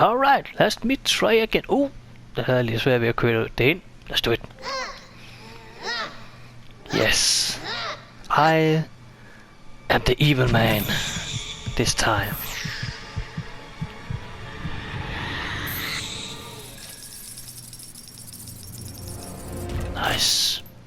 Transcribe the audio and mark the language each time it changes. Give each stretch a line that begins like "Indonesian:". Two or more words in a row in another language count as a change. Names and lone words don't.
English: Alright, lad me try again.
Danish: Der havde jeg lige svært ved at køre det ind.
English: Let's do it. Yes. I am the evil man. This time. Nice.